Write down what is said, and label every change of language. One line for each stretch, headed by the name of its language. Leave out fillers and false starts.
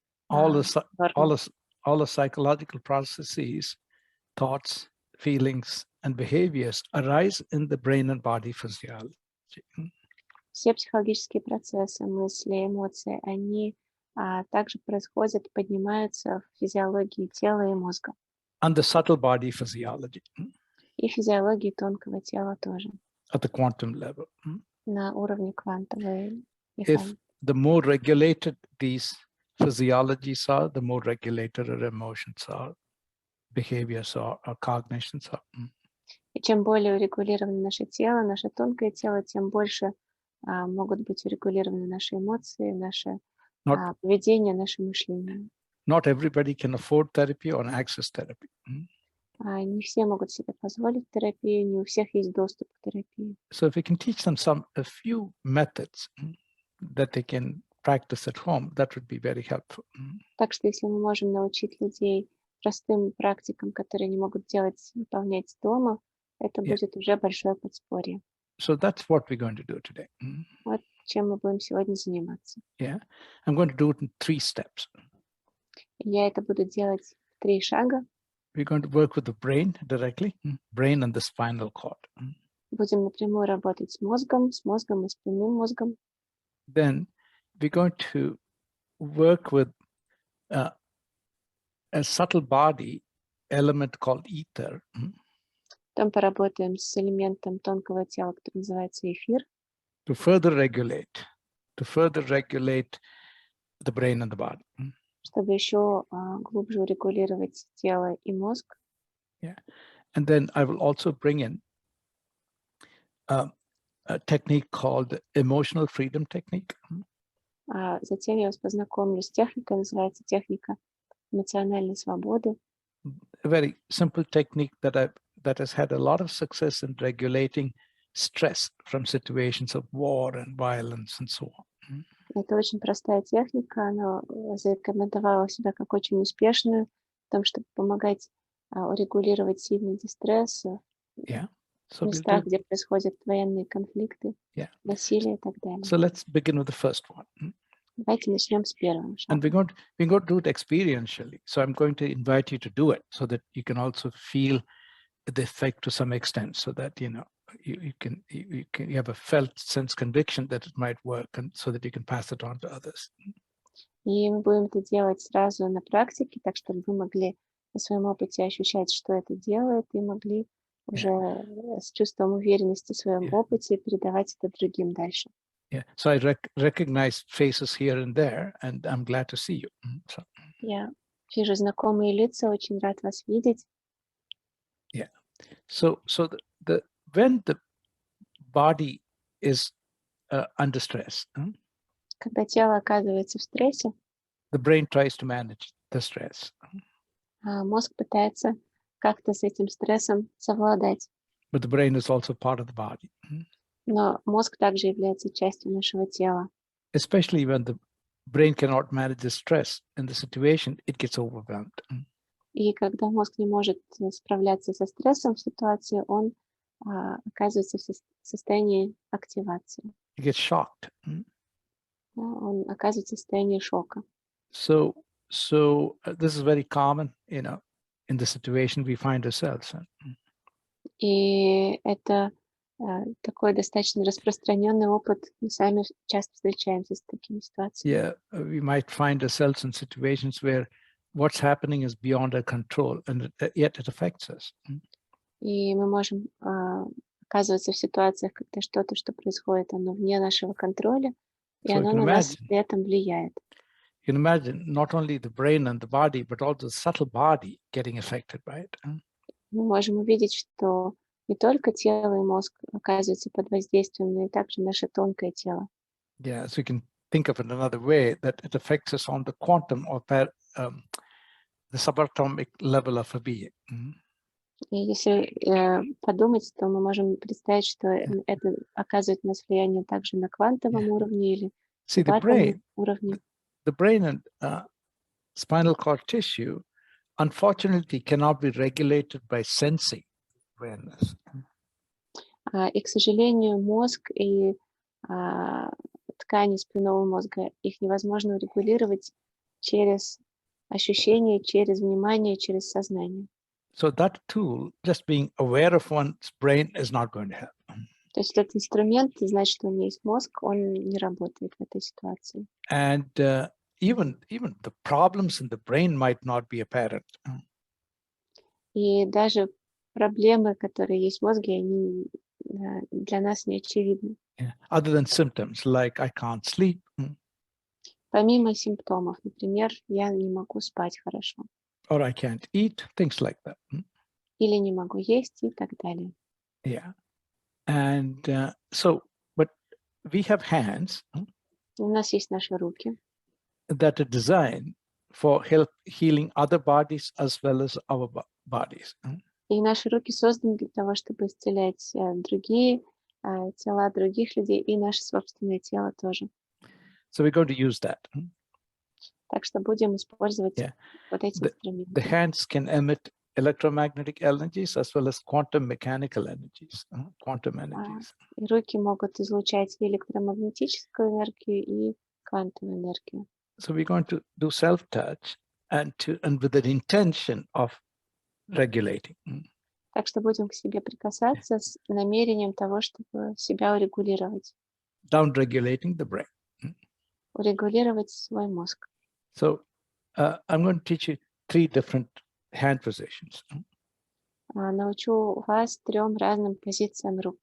English: all the psychological processes, thoughts, feelings, and behaviors arise in the brain and body physiology.
Russian: Все психологические процессы, мысли, эмоции, они также происходят, поднимаются в физиологии тела и мозга.
English: And the subtle body physiology.
Russian: И физиологии тонкого тела тоже.
English: At the quantum level.
Russian: На уровне квантовой механики.
English: If the more regulated these physiologies are, the more regulated our emotions are, behaviors are, our cognitions are.
Russian: И чем более урегулировано наше тело, наше тонкое тело, тем больше могут быть урегулированы наши эмоции, наше поведение, наше мышление.
English: Not everybody can afford therapy or access therapy.
Russian: Не все могут себе позволить терапию, не у всех есть доступ к терапии.
English: So if we can teach them a few methods that they can practice at home, that would be very helpful.
Russian: Так что если мы можем научить людей простым практикам, которые они могут выполнять дома, это будет уже большое подспорье.
English: So that's what we're going to do today.
Russian: Вот чем мы будем сегодня заниматься.
English: Yeah, I'm going to do it in 3 steps.
Russian: Я это буду делать в 3 шага.
English: We're going to work with the brain directly, brain and the spinal cord.
Russian: Будем напрямую работать с мозгом и спинным мозгом.
English: Then we're going to work with a subtle body element called ether.
Russian: Потом поработаем с элементом тонкого тела, который называется эфир.
English: To further regulate the brain and the body.
Russian: Чтобы еще глубже урегулировать тело и мозг.
English: Yeah, and then I will also bring in a technique called emotional freedom technique.
Russian: Затем я вас познакомлю с техникой, называется техника эмоциональной свободы.
English: a very simple technique that has had a lot of success in regulating stress from situations of war and violence and so on.
Russian: Это очень простая техника, она зарекомендовала себя как очень успешную в том, чтобы помогать урегулировать сильный дистресс
English: Yeah.
Russian: в местах, где происходят военные конфликты, насилие и так далее.
English: So let's begin with the first one.
Russian: Давайте начнем с первого шага.
English: And we're going to do it experientially. So I'm going to invite you to do it so that you can also feel the effect to some extent, so that you have a felt sense conviction that it might work, and so that you can pass it on to others.
Russian: И мы будем это делать сразу на практике, так чтобы вы могли на своем опыте ощущать, что это делает, и могли уже с чувством уверенности в своем опыте передавать это другим дальше.
English: Yeah, so I recognize faces here and there, and I'm glad to see you. So.
Russian: Я вижу знакомые лица, очень рад вас видеть.
English: Yeah. So when the body is under stress,
Russian: когда тело оказывается в стрессе,
English: the brain tries to manage the stress.
Russian: Мозг пытается как-то с этим стрессом совладать.
English: But the brain is also part of the body.
Russian: Но мозг также является частью нашего тела.
English: Especially when the brain cannot manage the stress in the situation, it gets overwhelmed.
Russian: И когда мозг не может справляться со стрессом в ситуации, он оказывается в состоянии активации.
English: It gets shocked.
Russian: Он оказывается в состоянии шока.
English: So this is very common, in the situation we find ourselves in.
Russian: И это такой достаточно распространенный опыт. Мы сами часто встречаемся с такими ситуациями.
English: Yeah, we might find ourselves in situations where what's happening is beyond our control, and yet it affects us.
Russian: И мы можем оказываться в ситуациях, когда что-то, что происходит, оно вне нашего контроля, и оно на нас при этом влияет.
English: You can imagine not only the brain and the body, but also the subtle body getting affected by it.
Russian: Мы можем увидеть, что не только тело и мозг оказываются под воздействием, но и также наше тонкое тело.
English: Yeah, so you can think of it another way, that it affects us on the quantum or the subatomic level of a being.
Russian: И если подумать, то мы можем представить, что это оказывает на нас влияние также на квантовом уровне или субатомном уровне.
English: The brain and spinal cord tissue, unfortunately, cannot be regulated by sensing awareness.
Russian: И, к сожалению, мозг и ткани спинного мозга, их невозможно урегулировать через ощущение, через внимание, через сознание.
English: So that tool, just being aware of one's brain, is not going to help.
Russian: То есть этот инструмент, знать, что у меня есть мозг, он не работает в этой ситуации.
English: And even the problems in the brain might not be apparent.
Russian: И даже проблемы, которые есть в мозге, они для нас не очевидны.
English: Yeah. Other than symptoms like I can't sleep.
Russian: Помимо симптомов, например, я не могу спать хорошо.
English: Or I can't eat, things like that.
Russian: Или не могу есть и так далее.
English: Yeah. And but we have hands.
Russian: У нас есть наши руки.
English: That are designed for healing other bodies as well as our bodies.
Russian: И наши руки созданы для того, чтобы исцелять другие тела других людей и наше собственное тело тоже.
English: So we're going to use that.
Russian: Так что будем использовать вот эти инструменты.
English: The hands can emit electromagnetic energies as well as quantum mechanical energies. Quantum energies.
Russian: И руки могут излучать и электромагнетическую энергию, и квантовую энергию.
English: So we're going to do self-touch and with the intention of regulating.
Russian: Так что будем к себе прикасаться с намерением того, чтобы себя урегулировать.
English: Down-regulating the brain.
Russian: Урегулировать свой мозг.
English: So I'm going to teach you 3 different hand positions.
Russian: Научу вас 3 разным позициям рук.